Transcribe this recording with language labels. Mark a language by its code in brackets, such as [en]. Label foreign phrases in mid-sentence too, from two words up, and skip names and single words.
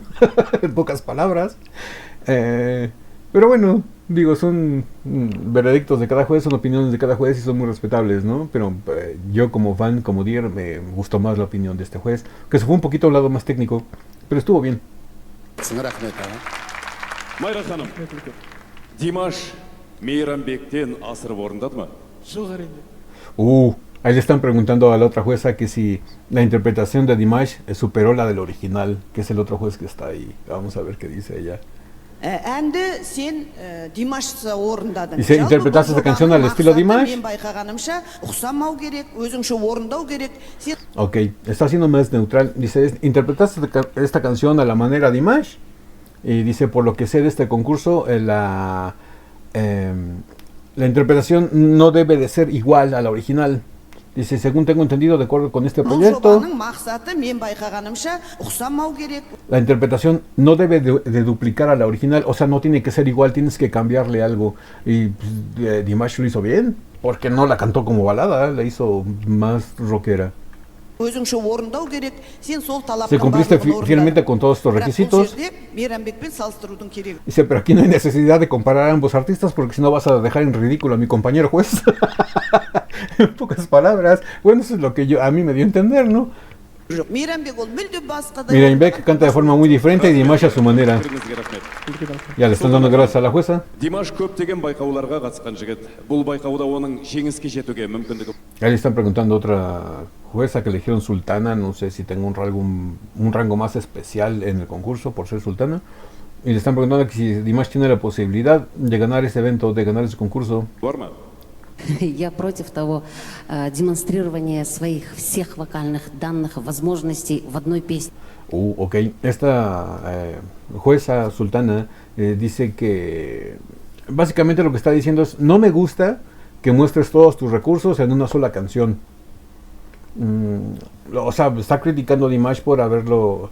[es] En pocas palabras. Pero bueno, digo, son veredictos de cada juez, son opiniones de cada juez y son muy respetables, ¿no? Pero yo como fan, como Dier, me gustó más la opinión de este juez, que se fue un poquito a un lado más técnico, pero estuvo bien. [kk] Майра ханым, Димаш Мейрамбектен асырып орындады ма? Жоқ әрине. [es] Ahí le están preguntando a la otra jueza que si la interpretación de Dimash superó la del original, que es el otro juez que está ahí. Vamos a ver qué dice ella. [kk] Әнді сен Димашса орындадың. [es] Dice, ¿interpretaste esta canción al estilo Dimash? [kk] Мен байқағанымша, ұқсамау керек, өзіңше орындау керек. [es] Ok, está siendo más neutral. Dice, ¿interpretaste esta canción a la manera Dimash? Y dice, por lo que sé de este concurso, la interpretación no debe de ser igual a la original. Dice, según tengo entendido, de acuerdo con este [kk] бұл [es] proyecto, [kk] жобаның мақсаты мен байқағанымша ұқсамау керек. [es] la interpretación no debe de duplicar a la original, o sea, no tiene que ser igual, tienes que cambiarle algo. Y pues, Dimash lo hizo bien, porque no la cantó como balada, la hizo más rockera. [kk] Өзіңше орындау керек. Сен сол талаптың [es] Se cumpliste [kk] барлығын [es] fielmente [kk] орындадың. [es] con todos estos [kk] Бірақ бұл [es] requisitos. [kk] жерде Мейрамбекпен салыстырудың керегі. [es] Dice, pero aquí no hay necesidad de comparar a ambos artistas porque si no vas a dejar en ridículo a mi compañero juez. En pocas palabras. Bueno, eso es lo que a mí me dio a entender, ¿no? [kk] Жоқ, Мейрамбек ол мүлде басқа да. [es] Мейрамбек canta de forma muy diferente y Dimash a su manera. [kk] Пікіріңізге рахмет. [es] Ya le están dando gracias a la jueza. [kk] Димаш көптеген байқауларға қатысқан жігіт. Бұл байқауда оның жеңіске жетуге мүмкіндігі. [es] Ahí le están preguntando a otra jueza que eligieron sultana. No sé si tengo un rango más especial en el concurso por ser sultana. Y le están preguntando que si Dimash tiene la posibilidad de ganar ese evento, de ganar ese concurso. [kk] Бар ма? [ru] Я против того демонстрирования своих всех вокальных данных, возможностей в одной песне. [es] Ok, esta jueza sultana dice que básicamente lo que está diciendo es, no me gusta que muestres todos tus recursos en una sola canción. O sea, está criticando a Dimash por haberlo...